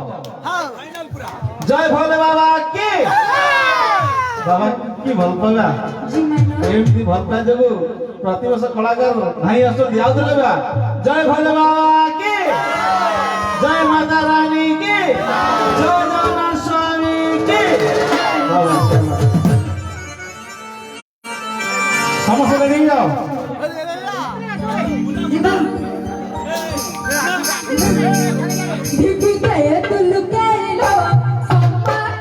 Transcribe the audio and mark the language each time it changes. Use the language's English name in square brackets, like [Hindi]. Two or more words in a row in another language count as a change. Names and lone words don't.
[Hindi] जय भोले बाबा की [Odia] ବାବା କି ଭଲ ପାଇବା ଏମିତି ଭଲ ପାଇବା ଯୋଗୁ ପ୍ରତିବର୍ଷ କଳାକାର ଭାଇ ଆସୁଛନ୍ତି ଆଉଥିଲେ ବା [Hindi] जय भोले बाबा की जय माता रानी की जय जगन्नाथ स्वामी की [Odia] ସମସ୍ତେ ରେଡି ଯାଅ ढिकी गए तुलु कैलो सम्मा